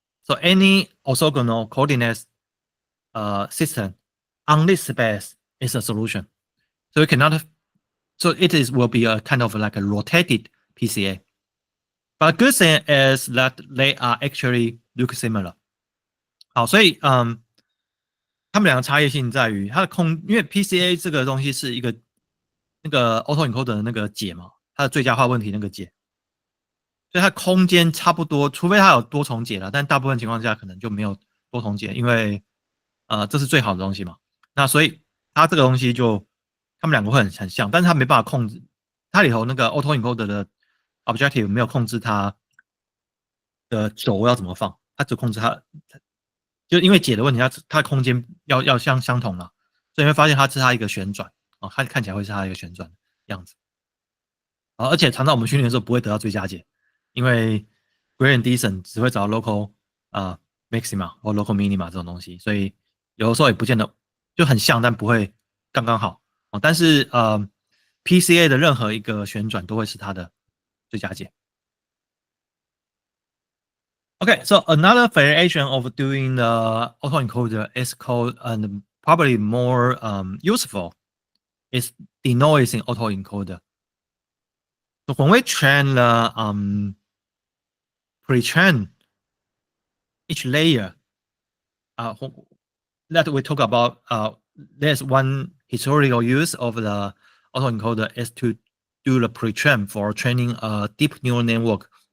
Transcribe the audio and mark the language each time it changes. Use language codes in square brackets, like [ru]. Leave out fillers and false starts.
[en] So any orthogonal coordinate system on this space is a solution. So you cannot. So it will be a kind of like a rotated PCA. But good thing is that they are actually look similar. [zh] 好，所以他们两个差异性在于它的因为 PCA 这个东西是一个那个 autoencoder 的那个解嘛，它的最佳化问题那个解，所以它空间差不多，除非它有多重解了，但大部分情况下可能就没有多重解，因为这是最好的东西嘛。那所以它这个东西就他们两个会很像，但是它没办法控制，它里头那个 autoencoder 的 objective 没有控制它的轴要怎么放，它只控制它。就因为解的问题，它空间要相同了，所以你会发现它是它一个旋转哦，它看起来会是它一个旋转的样子。而且常常我们训练的时候不会得到最佳解，因为 gradient descent 只会找到 local maxima 或 local minima 这种东西，所以有的时候也不见得就很像，但不会刚刚好哦。但是PCA 的任何一个旋转都会是它的最佳解。 [en] Okay, so another variation of doing the autoencoder is called, and probably more useful, is denoising autoencoder. So when we train the pre-train each layer, that we talk about, there's one historical use of the autoencoder is to do the pre-train for training a deep neural network.